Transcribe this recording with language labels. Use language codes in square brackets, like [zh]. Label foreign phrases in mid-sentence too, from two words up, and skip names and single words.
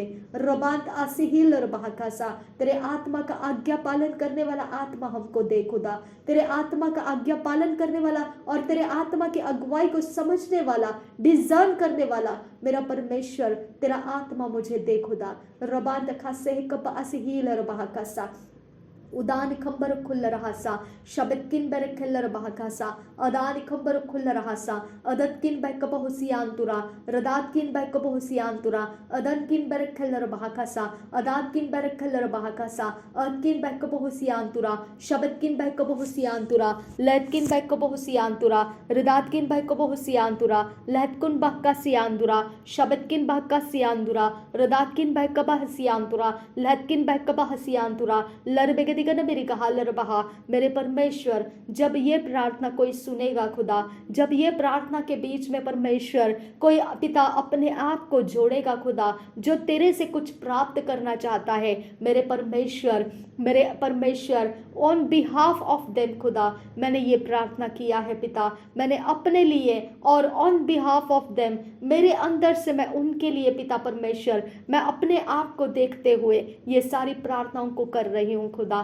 [hi] रबांत आसिहिल रबाकासा, तेरे आत्मा का आज्ञा पालन करने वाला आत्मा हमको दे खुदा। तेरे आत्मा का आज्ञा पालन करने वाला और तेरे आत्मा की अगुवाई को समझने वाला, डिजर्न करने वाला मेरा परमेश्वर तेरा आत्मा मुझे दे खुदा। रबांत खासे कप आसिहिल रबाकासा उदान खंबर खुल रहा सा शबतकिन बर खिल्लर बहकासा अदान खंबर खुल रहा सा अदतकिन बह कब हुसियांतुरा रदातकिन बह कब हुसियांतुरा अदनकिन बर खिल्लर बहकासा अदातकिन बर खिल्लर बहकासा अदकिन बह कब हुसियांतुरा शबतकिन बह कब हुसियांतुरा लैतकिन बह कब हुसियांतुरा रदातकिन बह कब हुसियांतुरा लैतकुन बहका सियांतुरा शबतकिन बहका सियांतुरा रदातकिन बह कब हसियांतुरा लैतकिन बह कब हसियांतुरा लरबेगे दिगन मेरी कहालर बहा। मेरे परमेश्वर, जब ये प्रार्थना कोई सुनेगा खुदा, जब ये प्रार्थना के बीच में परमेश्वर कोई पिता अपने आप को जोड़ेगा खुदा, जो तेरे से कुछ प्राप्त करना चाहता है, मेरे परमेश्वर [en] on behalf of them [hi] खुदा, मैंने ये प्रार्थना किया है पिता, मैंने अपने लिए और [en] on behalf of them, [hi] मेरे अंदर से मैं उनके लिए पिता परमेश्वर, मैं अपने आप को देखते हुए ये सारी प्रार्थनाओं को कर रही हूँ खुदा।